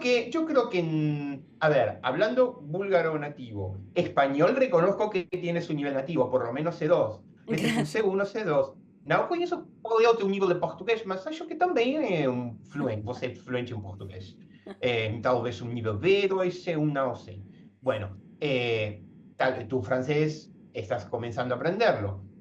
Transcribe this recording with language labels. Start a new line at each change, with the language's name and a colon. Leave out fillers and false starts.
Spanish: Yo creo que, a ver, hablando búlgaro nativo, español reconozco que tiene su nivel nativo, por lo menos C2.
Portuguese: Necessito um
Spanish: Gracias. C1, C2.
Portuguese: Não conheço qual é o teu nível de português, mas acho que também é fluente, você é fluente em português. Talvez um nível B2, C1, não sei.
Spanish: Bueno, tu francés estás comenzando a aprenderlo.